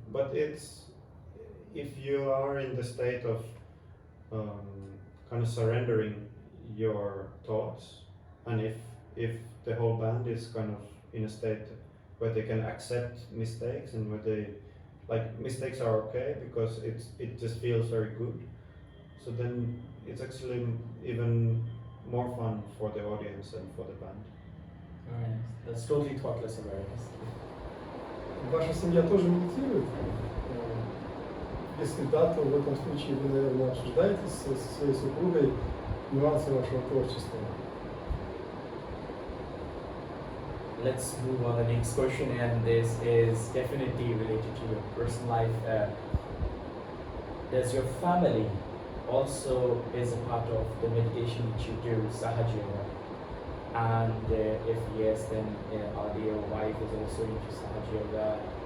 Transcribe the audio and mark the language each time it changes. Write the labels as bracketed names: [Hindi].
[English] But it's, if you are in the state of kind of surrendering your thoughts, and if the whole band is kind of in a state where they can accept mistakes, and where they, like, mistakes are okay because it just feels very good, so then it's actually even more fun for the audience and for the band. Alright, that's totally thoughtless awareness. [Russian] Ваша семья тоже медитирует? Если да, то в этом случае вы, наверное, обсуждаете со своей супругой нюансы вашего творчества. [English] Let's move on to the next question, and this is definitely related to your personal life. Does your family also is a part of the meditation which you do, Sahaja Yoga? And if yes, then are your wife is also into Sahaja Yoga?